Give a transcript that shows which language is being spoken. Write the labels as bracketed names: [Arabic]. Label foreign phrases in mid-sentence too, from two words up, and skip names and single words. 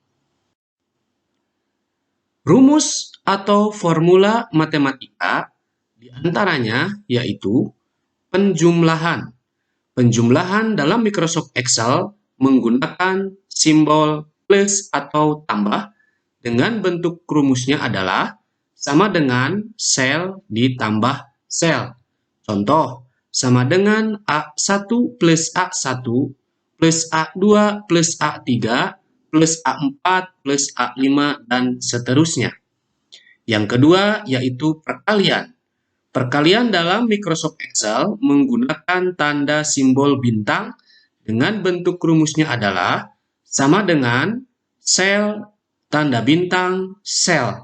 [Indonesian] Rumus atau formula matematika diantaranya yaitu penjumlahan. Penjumlahan dalam Microsoft Excel menggunakan simbol plus atau tambah dengan bentuk rumusnya adalah sama dengan sel ditambah sel. Contoh, sama dengan A1 plus A1 plus A2 plus A3 plus A4 plus A5 dan seterusnya. Yang kedua yaitu perkalian. Perkalian dalam Microsoft Excel menggunakan tanda simbol bintang dengan bentuk rumusnya adalah sama dengan sel tanda bintang sel.